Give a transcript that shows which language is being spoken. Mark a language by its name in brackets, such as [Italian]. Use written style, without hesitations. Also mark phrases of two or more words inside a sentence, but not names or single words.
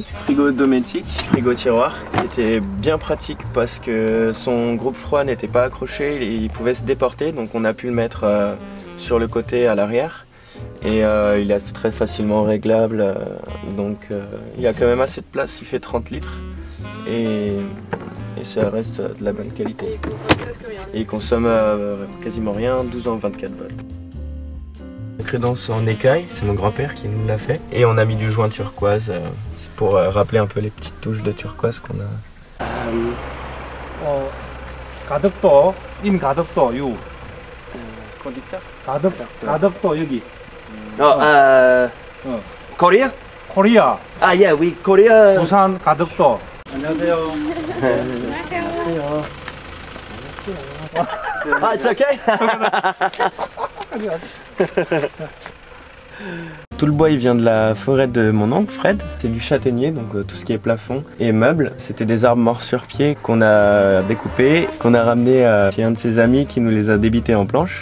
[French] Frigo Dometic, frigo tiroir, qui était bien pratique parce que son groupe froid n'était pas accroché et il pouvait se déporter, donc on a pu le mettre sur le côté à l'arrière et il est très facilement réglable, donc il y a quand même assez de place, il fait 30 litres et ça reste de la bonne qualité. Et il consomme presque rien. Et il consomme quasiment rien, 12 ans 24 volts. Crédence en écaille, c'est mon grand-père qui nous l'a fait. Et on a mis du joint turquoise, c'est pour rappeler un peu les petites touches de turquoise qu'on a. [Korean] 가덕도, 인 가덕도, 요. [French] Conducteur [Korean] 가덕도 여기. [English] Korea? [Korean] 코리아, [English] Ah yeah, we Korea. [Korean] 부산 가덕도. 안녕하세요. [English] Ah, it's okay. [French] Tout le bois il vient de la forêt de mon oncle Fred, c'est du châtaignier, donc tout ce qui est plafond et meubles. C'était des arbres morts sur pied qu'on a découpés, qu'on a ramenés chez un de ses amis qui nous les a débités en planches.